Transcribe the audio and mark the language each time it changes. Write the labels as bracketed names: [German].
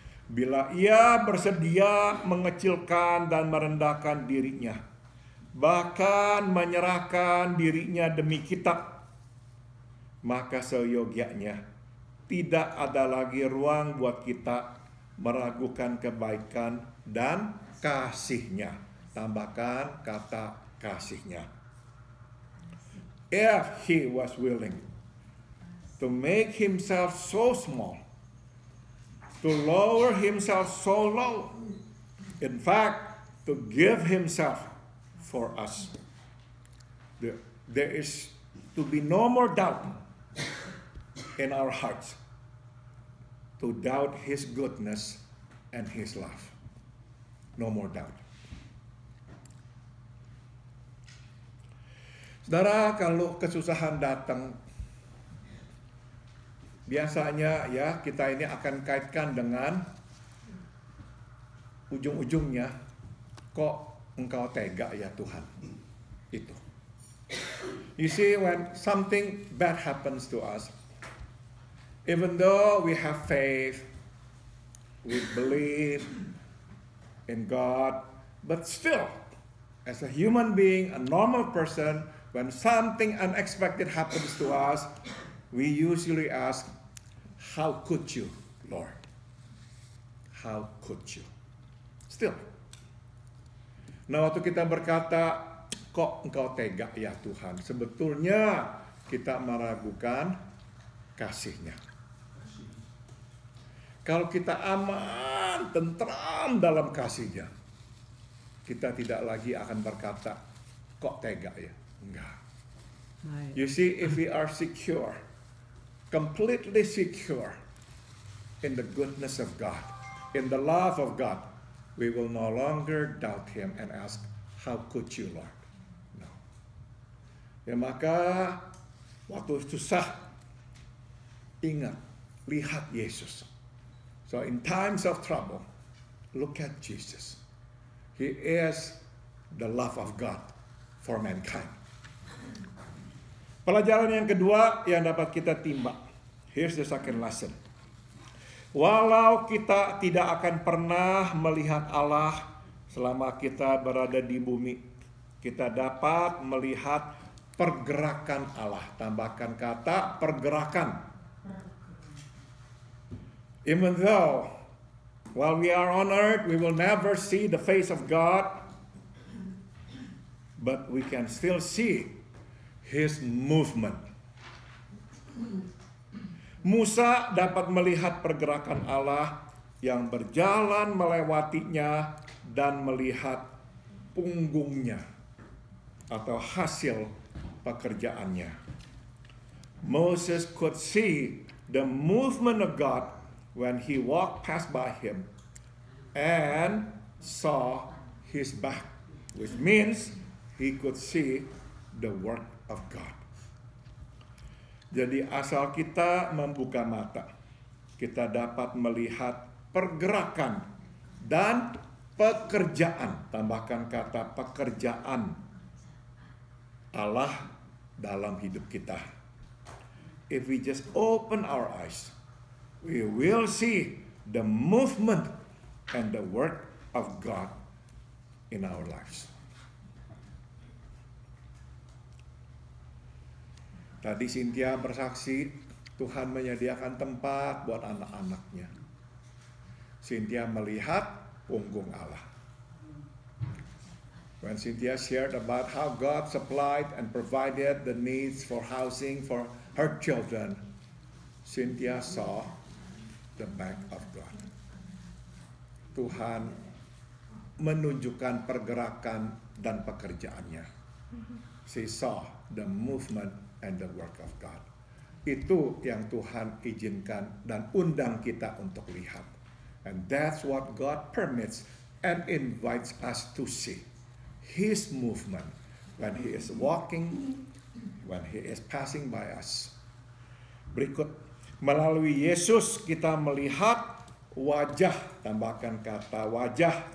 [Indonesian] Bila Ia bersedia mengecilkan dan merendahkan dirinya, bahkan menyerahkan dirinya demi kita, maka seyogyanya tidak ada lagi ruang buat kita meragukan kebaikan dan kasih-Nya. Tambahkan kata kasih-Nya. [English] If He was willing to make Himself so small, to lower Himself so low, in fact, to give Himself for us, there is to be no more doubt in our hearts to doubt His goodness and His love. No more doubt. [Indonesian] Saudara, kalau kesusahan datang, biasanya ya kita ini akan kaitkan dengan ujung-ujungnya, kok Engkau tega ya Tuhan. Itu. [English] You see, when something bad happens to us, even though we have faith, we believe in God, but still, as a human being, a normal person, when something unexpected happens to us, we usually ask, how could you, Lord? How could you? Still. [Indonesian] Nah, waktu kita berkata, kok Engkau tega ya Tuhan? Sebetulnya kita meragukan kasih-Nya. Kalau kita aman, tentram dalam kasih-Nya, kita tidak lagi akan berkata, kok tega ya? Enggak. [English] You see, if we are secure, completely secure in the goodness of God, in the love of God, we will no longer doubt Him and ask, how could you, Lord? No. [Indonesian] Ya maka, waktu susah, ingat, lihat Yesus. [English] So in times of trouble, look at Jesus. He is the love of God for mankind. [Indonesian] Pelajaran yang kedua yang dapat kita timbang. [English] Here's the second lesson. [Indonesian] Walau kita tidak akan pernah melihat Allah selama kita berada di bumi, kita dapat melihat pergerakan Allah. Tambahkan kata pergerakan. [English] Even though while we are on earth, we will never see the face of God, but we can still see His movement. [Indonesian] Musa dapat melihat pergerakan Allah yang berjalan melewatinya dan melihat punggungnya atau hasil pekerjaannya. [English] Moses could see the movement of God when he walked past by him and saw his back, which means he could see the work of God. [Indonesian] Jadi asal kita membuka mata, kita dapat melihat pergerakan dan pekerjaan, tambahkan kata pekerjaan Allah dalam hidup kita. [English] If we just open our eyes, we will see the movement and the work of God in our lives. [Indonesian] Tadi Cynthia bersaksi, Tuhan menyediakan tempat buat anak-anaknya. Cynthia melihat punggung Allah. [English] When Cynthia shared about how God supplied and provided the needs for housing for her children, Cynthia saw the back of God. [Indonesian] Tuhan menunjukkan pergerakan dan pekerjaannya. [English] She saw the movement and the work of God. [Indonesian] Itu yang Tuhan izinkan dan undang kita untuk lihat. [English] And that's what God permits and invites us to see. His movement when He is walking, when He is passing by us. [Indonesian] Berikut, melalui Yesus kita melihat wajah, tambahkan kata wajah.